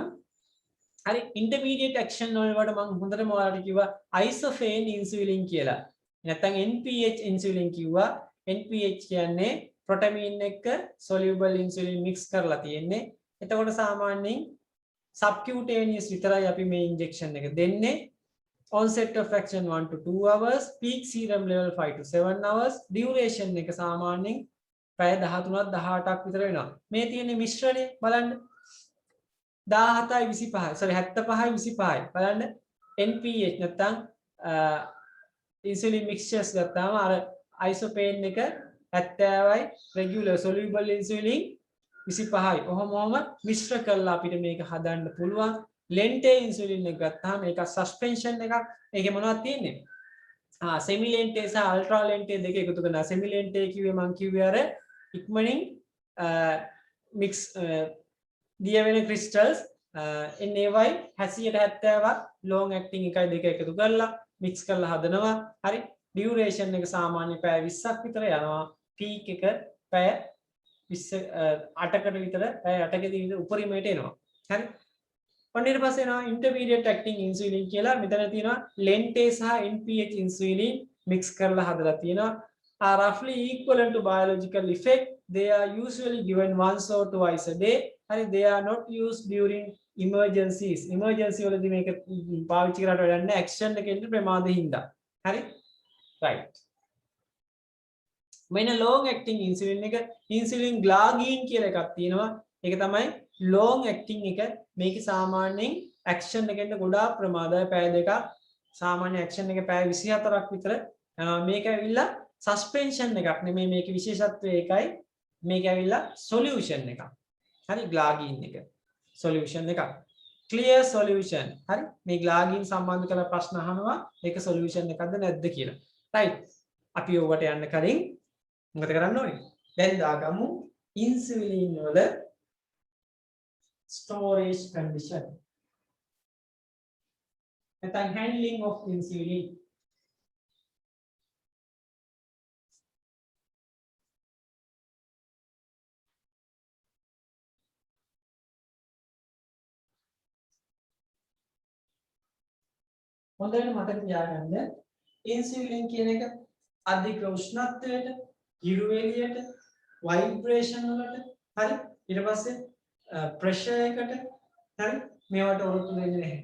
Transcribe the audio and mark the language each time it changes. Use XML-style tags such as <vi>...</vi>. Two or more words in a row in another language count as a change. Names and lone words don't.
<si>හරි</si> <en>intermediate action</en> <si>වලට මම හොඳටම ඔයාලට කිව්වා</si> <en>isophane insulin</en> <si>කියලා. නැත්නම් NPH ඉන්සුලින් කිව්වා. NPH කියන්නේ ප්‍රොටමීන් එක්ක</si> <en>soluble insulin mix</en> <si>කරලා තියෙන්නේ. එතකොට සාමාන්‍යයෙන් subcutaneous විතරයි අපි මේ ඉන්ජෙක්ෂන් එක දෙන්නේ.</si> <en>onset of action 1 to 2 hours, peak serum level 5 to 7 hours, duration</en> <si>එක සාමාන්‍යයෙන් පැය 13ක් 18ක් විතර වෙනවා. මේ තියෙන මිශ්‍රණය බලන්න 17යි 25යි sorry 75යි 25යි බලන්න NPH නැත්නම්</si> <en>insulin mixtures</en> <si>ගත්තාම අර isopane එක 70යි</si> <en>regular soluble insulin</en> <si>25යි. ඔහොමම මිශ්‍ර කරලා අපිට මේක හදන්න පුළුවන්.</si> <en>lente insulin</en> <si>එක ගත්තාම ඒක suspension එකක්. ඒකේ මොනවද තියෙන්නේ?</si> <en>semi lente</en> <si>සහ</si> <en>ultra lente</en> <si>දෙක එකතු කරනවා.</si> <en>semi lente</en> <si>කිව්වේ මම කිව්වේ අර ඉක්මනින් mix දිය වෙන crystals එන්නේවයි 80ක්</si> <en>long acting</en> <si>එකයි දෙක එකතු කරලා mix කරලා හදනවා. හරි. duration එක සාමාන්‍ය පැය 20ක් විතර යනවා. peak එක පැය 8කට විතර පැය 8කදී විතර උපරිමයට එනවා. හරි. ඔන්න ඊට පස්සේ එනවා</si> <en>intermediate acting insulin</en> <si>කියලා. මෙතන තියෙනවා lente සහ</si> <en>NPH insulin mix</en> <si>කරලා හදලා තියෙනවා.</si> <en>are roughly equivalent to biological effect. They are usually given once or twice a day. Hari they are not used during emergencies.</en> <si>Emergency වලදී මේක පාවිච්චි කරලා වැඩක් නැහැ. action එකෙන් ප්‍රමාද හින්දා. හරි? right. මෙන්න</si> <en>long acting insulin</en> <si>එක</si> <en>insulin glargine</en> <si>කියලා එකක් තියෙනවා. ඒක තමයි</si> <en>long acting</en> <si>එක. මේක සාමාන්‍යයෙන් action එකෙන් ගොඩාක් ප්‍රමාදයි. පැය දෙකක් සාමාන්‍ය action එක පැය 24ක් විතර. මේක ඇවිල්ලා suspension එකක් නෙමෙයි. මේකේ විශේෂත්වය ඒකයි. මේක ඇවිල්ලා solution එකක්. හරි glargine එක solution එකක්.</si> <en>clear solution.</en> <si>හරි මේ glargine සම්බන්ධ කරලා ප්‍රශ්න අහනවා. ඒක solution එකක්ද නැද්ද කියලා. right. අපි ඔකට යන්න කලින් මොකද කරන්න ඕනේ? දැන් දාගමු insulin වල</si> <en>storage condition. නැත්නම් handling of insulin.</en> <si>හොඳට මතක තියාගන්න ඉන්සියුලින් කියන එක අධික උෂ්ණත්වයට, හිරු එළියට, ভাইබ්‍රේෂන් වලට, හරි ඊට පස්සේ ප්‍රෙෂර් එකට, හරි මේවට ඔරොත්තු දෙන්නේ නැහැ.</si>